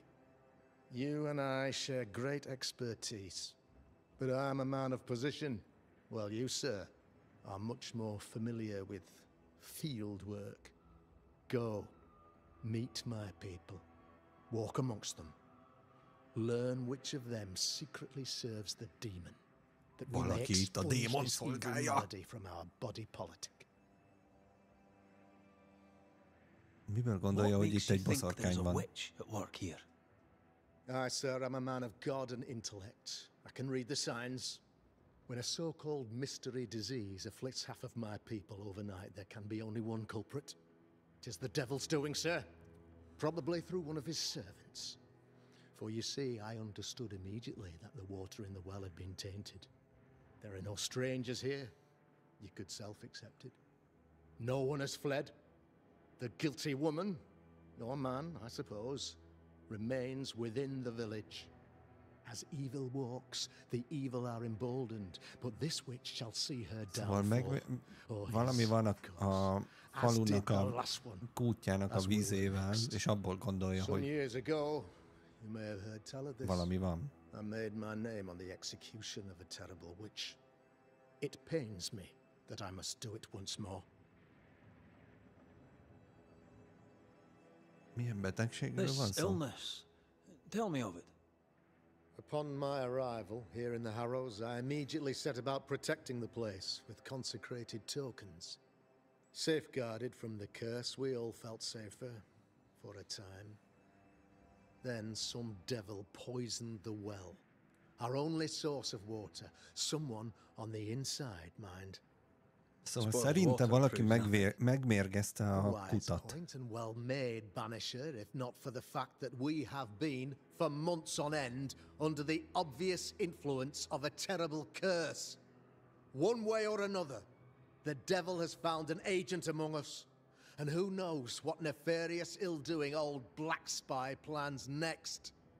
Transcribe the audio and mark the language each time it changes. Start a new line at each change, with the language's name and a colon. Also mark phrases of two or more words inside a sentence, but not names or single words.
English: You and I share great expertise, but I'm a man of position, while you, sir, are much more familiar with field work. Go, meet my people, walk amongst them. Learn which of them secretly serves the demon, that we may expunge this evil malady from our body politic.
Hungarian: Miből gondolja, hogy itt egy boszorkány van?
English: Aye, sir, I'm a man of God and intellect. I can read the signs. When a so-called mystery disease afflicts half of my people overnight, there can be only one culprit. 'Tis the devil's doing, sir. Probably through one of his servants. For you see, I understood immediately that the water in the well had been tainted. There are no strangers here. You could self-accept it. No one has fled. The guilty woman, or man, I suppose, remains within the village. As evil walks, the evil are emboldened, but this witch shall see her downfall.
Hungarian: Valami van a falunak a kútjának a vízével, és abból gondolja, hogy valami van.
English: I made my name on the execution of a terrible witch. It pains me that I must do it once more.
Hungarian: Milyen betegségről van szó?
English: Illness. Tell me of it. Upon my arrival here in the Harrows, I immediately set about protecting the place with consecrated tokens. Safeguarded from the curse, we all felt safer for a time. Then some devil poisoned the well, our only source of water. Someone on the inside, mind.
Hungarian: Szóval szerinte valaki megmérgezte a kutat.
English: And well made, Banisher, if not for the fact that we have been, for months on end, under the obvious influence of a terrible curse. One way or another, the devil has found an agent among us. And who knows what nefarious ill-doing old Black Spy plans next.